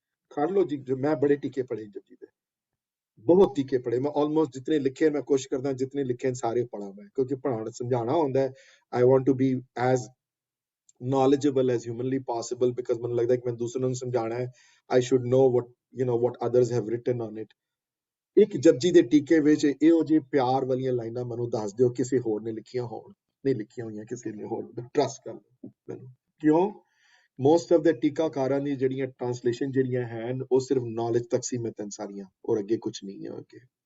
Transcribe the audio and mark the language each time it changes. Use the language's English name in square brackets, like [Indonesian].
[Punjabi] ਕਰ ਲਓ ਜੀ, ਮੈਂ ਬੜੇ ਟੀਕੇ ਪੜ੍ਹੇ ਜਪਜੀ ਦੇ, ਬਹੁਤ ਟੀਕੇ ਪੜ੍ਹੇ ਮੈਂ, ਆਲਮੋਸਟ ਜਿਤਨੇ ਲਿਖੇ ਮੈਂ ਕੋਸ਼ਿਸ਼ ਕਰਦਾ ਜਿਤਨੇ ਲਿਖੇ ਸਾਰੇ ਪੜ੍ਹਾਂ ਮੈਂ, ਕਿਉਂਕਿ ਪੜ੍ਹਾਉਣਾ ਸਮਝਾਉਣਾ ਹੁੰਦਾ ਹੈ। [English] I want to be as knowledgeable as humanly possible, because [Punjabi] ਮੈਨੂੰ ਲੱਗਦਾ ਕਿ ਮੈਂ ਦੂਸਰਿਆਂ ਨੂੰ ਸਮਝਾਉਣਾ ਹੈ। [English] I should know what others have written on it. [Punjabi] ਇੱਕ ਜਪਜੀ ਦੇ ਟੀਕੇ ਵਿੱਚ ਇਹੋ ਜਿਹੇ ਪਿਆਰ ਵਾਲੀਆਂ ਲਾਈਨਾਂ ਮੈਨੂੰ ਦੱਸ ਦਿਓ ਕਿਸੇ ਹੋਰ ਨੇ ਲਿਖੀਆਂ ਹੋਣ, ਨਹੀਂ ਲਿਖੀਆਂ ਹੋਈਆਂ ਕਿਸੇ ਨੇ ਹੋਰ, ਟਰਸਟ ਕਰ ਮੈਨੂੰ। ਕਿਉਂ? [English] most of the [Punjabi] ਟੀਕਾਕਾਰਾਂ ਦੀ ਜਿਹੜੀਆਂ ਟ੍ਰਾਂਸਲੇਸ਼ਨ ਜਿਹੜੀਆਂ ਹਨ ਉਹ ਸਿਰਫ ਨੌਲੇਜ ਤੱਕ ਸੀਮਿਤ ਹਨ ਸਾਰੀਆਂ, ਔਰ ਅੱਗੇ ਕੁਛ ਨਹੀਂ ਹੈ ਅੱਗੇ।